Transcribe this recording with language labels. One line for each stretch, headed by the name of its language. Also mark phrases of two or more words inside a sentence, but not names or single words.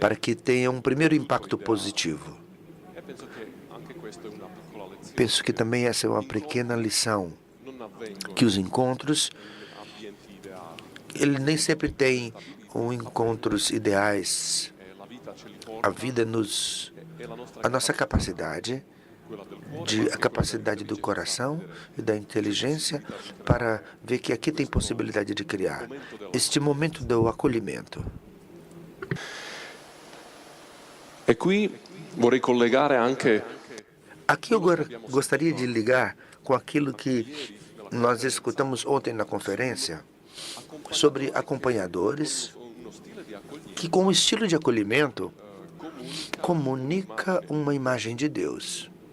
Portuguese: para que tenha um primeiro impacto positivo. Penso que também essa é uma pequena lição, que os encontros, ele nem sempre tem encontros ideais. A vida a nossa capacidade, a capacidade do coração e da inteligência para ver que aqui tem possibilidade de criar este momento do acolhimento.
Italian: E qui vorrei collegare anche
Portuguese: Aqui eu gostaria de ligar com aquilo que nós escutamos ontem na conferência sobre acompanhadores que, com o estilo de acolhimento, comunica uma imagem de Deus.